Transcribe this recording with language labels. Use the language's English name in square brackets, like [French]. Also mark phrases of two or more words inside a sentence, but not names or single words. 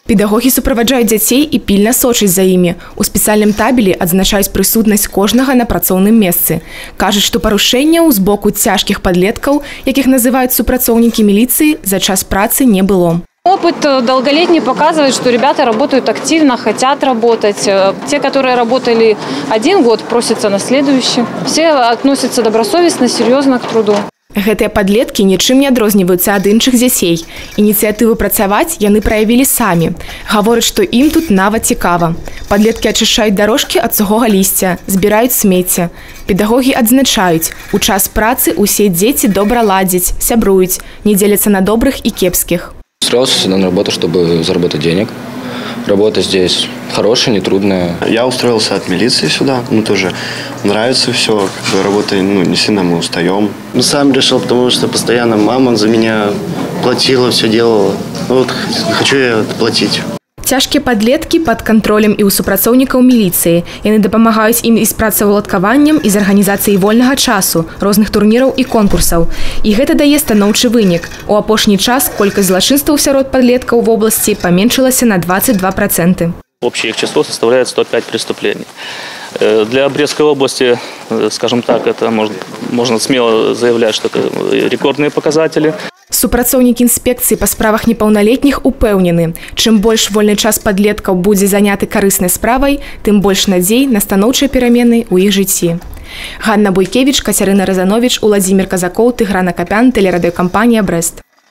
[Belarusian] Педагогі суправаджаюць дзяцей і пільна сочаць за імі. У спецыяльным табелі адзначаюць прысутнасць кожнага на працоўным месцы. Кажуць, што парушэнняў з боку цяжкіх падлеткаў, якіх называюць супрацоўнікі міліцыі, за час працы не было. [Russian] Опыт долголетний показывает, что ребята работают активно, хотят работать. Те, которые работали 1 год, просятся на следующий. Все относятся добросовестно, серьезно к труду. [Belarusian] Гэтыя падлеткі нічым не адрозніваюцца ад іншых дзяцей. Ініцыятыву працаваць яны праявілі самі. Гавораць, што ім тут нават цікава. Падлеткі ачышчаюць дарожкі ад сухога лісця, збіраюць смецце. Педагогі адзначаюць, у час працы усе дзеці добра ладзяць, сябруюць, не дзеляцца на добрых і кепскіх. [Russian] Устроился сюда на работу, чтобы заработать денег. Работа здесь хорошая, нетрудная. Я устроился от милиции сюда. Тоже нравится все. Работа, не сильно мы устаем. Сам решил, потому что постоянно мама за меня платила, все делала. Хочу я платить. [Belarusian] Цяжкія падлеткі пад кантролем і ў супрацоўнікаў міліцыі. Яны дапамагаюць ім і з працаўладкаваннем, і з арганізацыяй вольнага часу, розных турніраў і конкурсаў. І гэта дае станоўчы вынік. У апошні час колькасць злачынстваў сярод падлеткаў [Russian] в области [Belarusian] паменшылася на 22%. [Russian] Общее их число составляет 105 преступлений. Для Брестской области, скажем так, это можно смело заявлять, что это рекордные показатели. [Belarusian] Супрацоўнікі інспекцыі па справах непаўналетніх упэўнены, чым больш вольны час падлеткаў будзе заняты карыснай справай, тым больш надзей на станоўчыя перамены ў іх жыцці. Ганна Буйкевіч, Кацярына Разановіч, Уладзімір Казакоў, Тыгран Акапян, тэлерадыёкампанія «Брэст».